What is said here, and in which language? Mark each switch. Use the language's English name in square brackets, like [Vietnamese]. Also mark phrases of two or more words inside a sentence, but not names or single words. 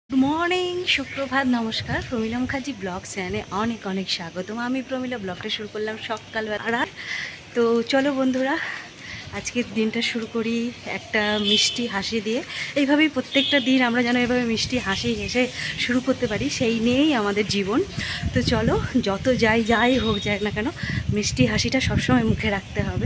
[English] good morning [Bangla] সুপ্রভাত নমস্কার প্রমিলা মুখার্জী [English] blog channel [Bangla] অনেক অনেক স্বাগতম। আমি প্রমিলা ব্লগটা শুরু করলাম সকালবেলা। তো চলো বন্ধুরা আজকে দিনটা শুরু করি এক মিষ্টি হাসি দিয়ে। এইভাবেই প্রত্যেকটা দিন আমরা যেন এভাবে মিষ্টি হাসি হেসে শুরু করতে পারি, সেই নিয়েই আমাদের জীবন। তো চলো যত যাই হোক যাক না কেন মিষ্টি হাসিটা সবসময় মুখে রাখতে হবে।